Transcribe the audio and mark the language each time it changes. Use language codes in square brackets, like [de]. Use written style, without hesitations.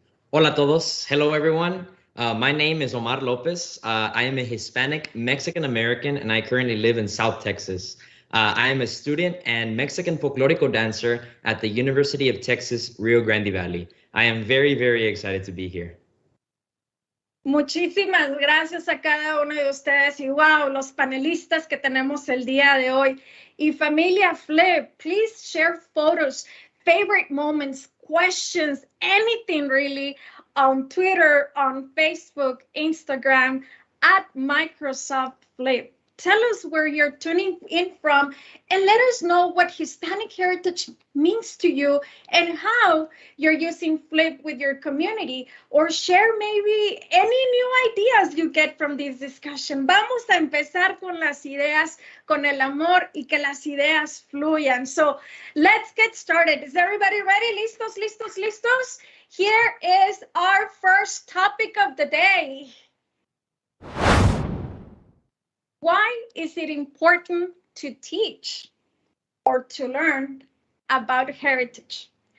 [es] Hola a todos. [en] Hello, everyone. My name is Omar Lopez. I am a Hispanic Mexican American, and I currently live in South Texas. I am a student and Mexican folklorico dancer at the University of Texas, Rio Grande Valley. I am very excited to be here. [es] Muchísimas gracias a cada uno de ustedes y [en] wow, [es] los panelistas que tenemos el día de hoy. Y familia Flip, [en] please share photos, favorite moments, questions, anything really on Twitter, on Facebook, Instagram, at Microsoft Flip. Tell us where you're tuning in from and let us know what Hispanic heritage means to you and how you're using Flip with your community, or share maybe any new ideas you get from this discussion. [es] Vamos a empezar con las ideas, con el amor y que las ideas fluyan. [en] So let's get started. Is everybody ready? [es] ¿Listos? [en] Here is our first topic of the day. Why is it important to teach or to learn about heritage?